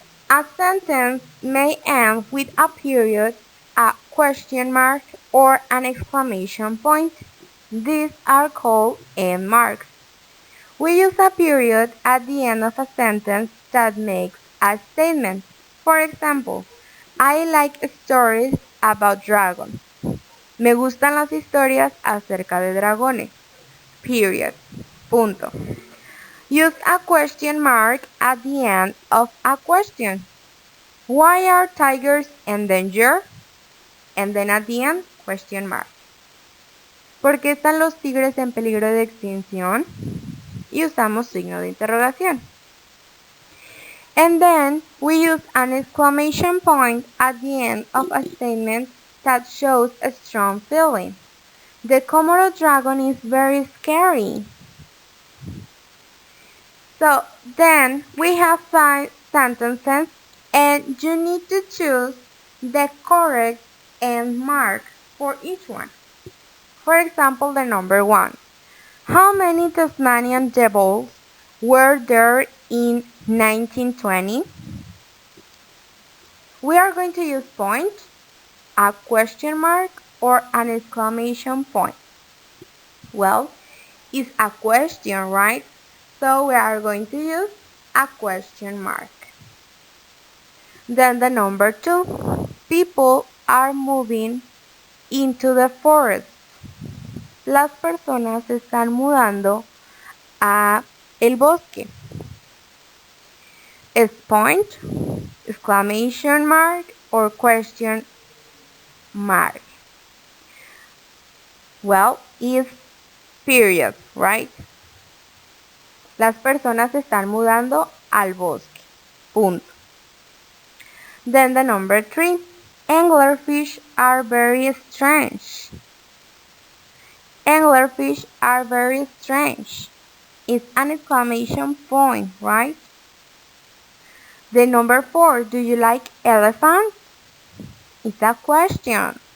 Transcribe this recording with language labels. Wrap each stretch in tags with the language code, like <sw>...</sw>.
<en>A sentence may end with a period, a question mark, or an exclamation point. These are called end marks. We use a period at the end of a sentence that makes a statement. For example, I like stories about dragons.</en> <es>Me gustan las historias acerca de dragones.</es> <en>Period.</en> <es>Punto.</es> <en>Use a question mark at the end of a question. Why are tigers endangered? And then at the end, question mark.</en> <es>¿Por qué están los tigres en peligro de extinción? Y usamos signo de interrogación.</es> <en>And then we use an exclamation point at the end of a statement that shows a strong feeling. The Komodo dragon is very scary. So then we have 5 sentences and you need to choose the correct end mark for each one. For example, the number 1. How many Tasmanian devils were there in 1920? We are going to use point, a question mark, or an exclamation point. Well, it's a question, right? So we are going to use a question mark. Then the number 2. People are moving into the forest.</en> <es>Las personas se están mudando a el bosque.</es> <en>Is point, exclamation mark, or question mark? Well, is period, right?</en> <es>Las personas se están mudando al bosque. Punto.</es> <en>Then the number 3. Anglerfish are very strange. Anglerfish are very strange. It's an exclamation point, right? The number 4. Do you like elephants? It's a question.</en>